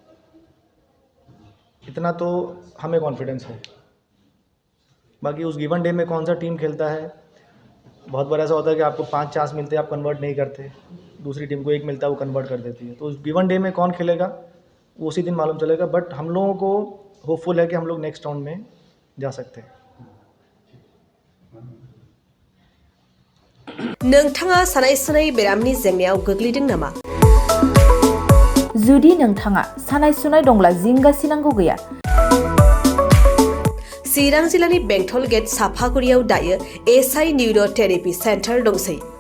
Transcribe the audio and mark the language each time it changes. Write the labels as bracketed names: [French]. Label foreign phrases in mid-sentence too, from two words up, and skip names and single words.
[Hindi] इतना तो हमें कॉन्फिडेंस है बाकी उस [English] given day [Hindi] में कौन सा टीम खेलता है बहुत बार ऐसा होता है कि आपको 5 चांस मिलते हैं आप कन्वर्ट नहीं करते दूसरी टीम को 1 मिलता है वो कन्वर्ट कर देती है तो उस [English] given day [Hindi] में कौन खेलेगा वो उसी दिन मालूम चलेगा बट हम लोगों को होपफुल है कि हम लोग [English] next round [Hindi] में जा सकते हैं [Bodo] नोंथाङा सानाय सुनाय बेरामनि जेंनायाव गोग्लैदों नामा जुदि नोंथाङा सानाय सुनाय दंब्ला जिंगासिनांगौ गैया चिरां जिल्लानि बेंटल गेट साफागुरियाव दायो एसआइ निउर' थेरापि सेन्टार दंसै